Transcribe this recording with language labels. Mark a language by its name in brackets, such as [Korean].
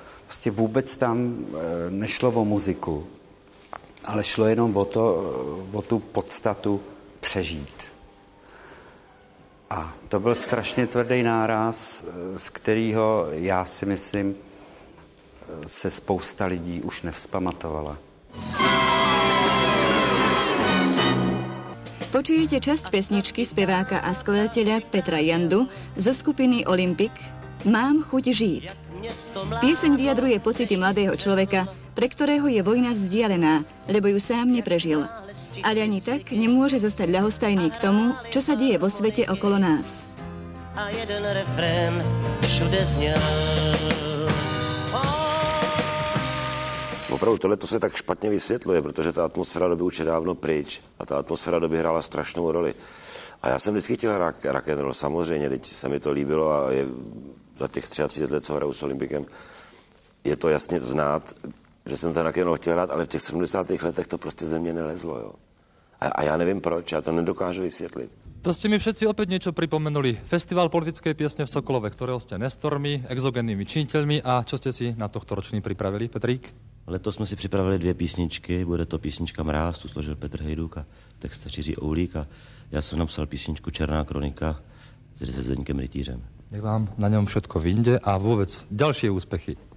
[Czech] Prostě vůbec tam nešlo o muziku, ale šlo jenom o tu podstatu přežít. A to byl strašně tvrdý náraz, z kterého já si myslím, se spousta lidí už nevzpamatovala. [Slovak] Počujete časť pesničky speváka a skladateľa Petra Jandu zo skupiny Olympik Mám chuť žít. Pieseň vyjadruje pocity mladého človeka pre ktorého je vojna vzdialená, lebo ju sám neprežil. Ale ani tak nemôže zostať ľahostajný k tomu, čo sa deje vo svete okolo nás. [Czech] A jeden refrén všude zněl. Opravdu, tohle to se tak špatně vysvětluje, protože ta atmosféra doby už je dávno pryč a ta atmosféra doby hrála strašnou roli. A já jsem vždycky chtěl rock and roll, samozřejmě, teď se mi to líbilo a je, za těch 33 let, co hraju s Olympikem, je to jasně znát, že jsem ten rock and roll chtěl hrát, ale v těch 70. letech to prostě ze mě nelezlo. Jo. A já nevím proč, já to nedokážu vysvětlit. [Slovak] To ste mi všetci opäť niečo pripomenuli. Festival politickej piesne v Sokolove, ktorého ste nestormi, exogennými činiteľmi a čo ste si na tohto ročný pripravili, Petrík? [Czech] Letos jsme si připravili 2 písničky, bude to písnička Mráz, tu složil Petr Hejduk a text Jiří Oulík a já jsem napsal písničku Černá kronika s Zdeňkem Rytířem. [Slovak] Nech vám na ňom všetko vyjde a vôbec ďalšie úspechy.